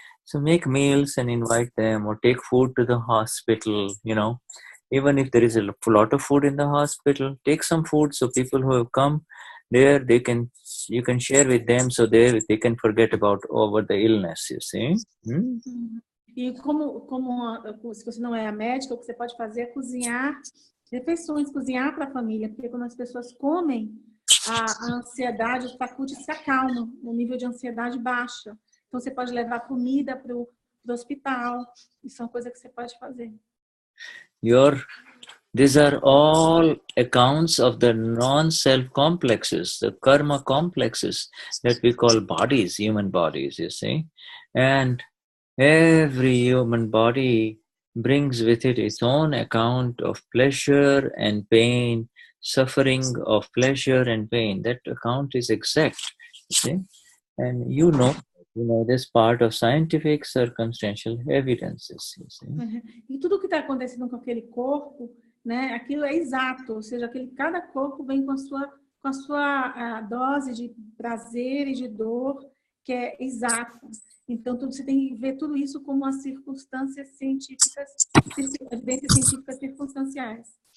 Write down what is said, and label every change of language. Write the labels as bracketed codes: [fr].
[en] So make meals and invite them, or take food to the hospital, Even if there is a lot of food in the hospital, take some food so people who have come there, you can share with them so they can forget over the illness, you see. [pt] E se você não é a médica, o que você pode fazer é cozinhar refeições, cozinhar para a família, porque quando as pessoas comem, a ansiedade, os Prakruti se acalmam, o nível de ansiedade baixa. Então, você pode levar comida para o hospital. Isso é uma coisa que você pode fazer. [en] These are all accounts of the non-self complexes, the karma complexes that we call bodies, human bodies, you see. And every human body brings with it its own account of pleasure and pain, suffering of pleasure and pain. That account is exact, you see. And you know this part of scientific circumstantial evidences. You see? [pt] E tudo que está acontecendo com aquele corpo, né, aquilo é exato, ou seja, cada corpo vem com a sua dose de prazer e de dor, que é exata. Então, você tem que ver tudo isso como as circunstâncias científicas, evidências científicas circunstanciais.